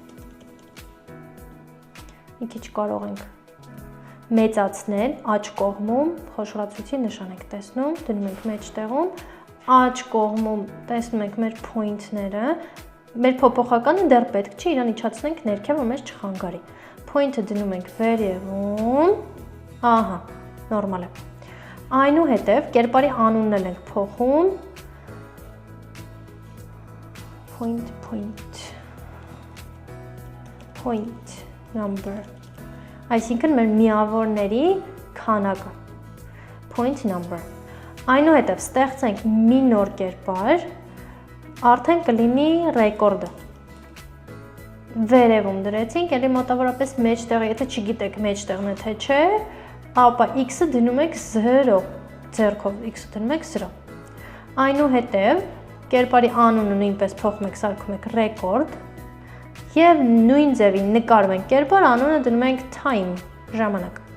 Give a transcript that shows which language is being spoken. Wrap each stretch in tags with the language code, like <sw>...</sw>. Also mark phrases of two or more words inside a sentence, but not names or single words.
<hy>Մի քիչ կարող ենք մեծացնել, աջ կողմում խոշորացույցի նշան եք տեսնում, դնում ենք մեջտեղում, աջ կողմում տեսնում ենք մեր point-ները, մեր փոփոխականը դեռ պետք չի, իրան իջացնենք ներքև, որ մեզ չխանգարի։ Point-ը դնում ենք վերևում, ահա, նորմալ է։ Այնուհետև կերպարի անունն էլ ենք փոխում,</hy> <en>point number,</en> <hy>այսինքն մեր միավորների քանակը,</hy> <en>point number։</en> <hy>Այնուհետև ստեղծենք մի նոր կերպար, արդեն կլինի ռեկորդը։ Վերևում դրեցինք, էլի մոտավորապես մեջտեղ, եթե չգիտեք մեջտեղն է թե չէ, ապա x-ը դնում եք 0, ձեռքով x-ը դնում եք 0։ Այնուհետև կերպարի անունը նույնպես փոխում եք, սարքում եք ռեկորդ եւ նույն ձևին նկարում ենք կերպար, անունը դնում ենք time, ժամանակ։</hy>